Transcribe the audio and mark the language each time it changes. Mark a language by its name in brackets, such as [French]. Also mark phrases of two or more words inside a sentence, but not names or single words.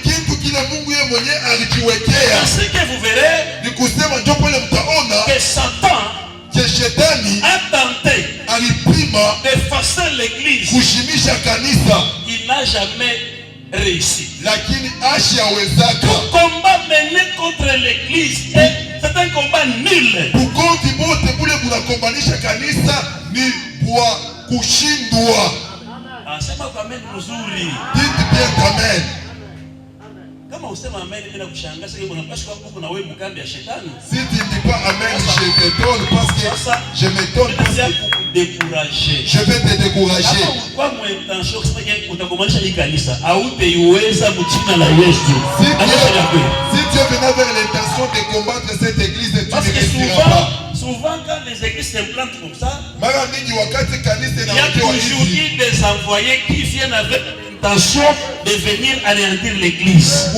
[French] Ainsi que vous verrez que Satan a tenté d'effacer l'église. Il n'a jamais réussi. Tout combat mené contre l'église, c'est un combat nul. [Swahili] Sema kwa amen mzuri. Kama usema amen bila kushangaza hiyo unapaswa kuwa huko na wewe mkambi ya shetani. [French] Si tu ne dis pas amen, je t'étonne parce que je m'étonne parce que décourager. Je vais te décourager. [Swahili] Kwa mwendansho kusema utakomanisha hii kanisa hautaiweza mchina la Yesu. [French] Si tu es venu avec l'intention de combattre cette église, tu ne réussiras pas. Souvent quand les églises s'implantent comme ça, il y a toujours des envoyés qui viennent avec l'intention de venir anéantir l'église.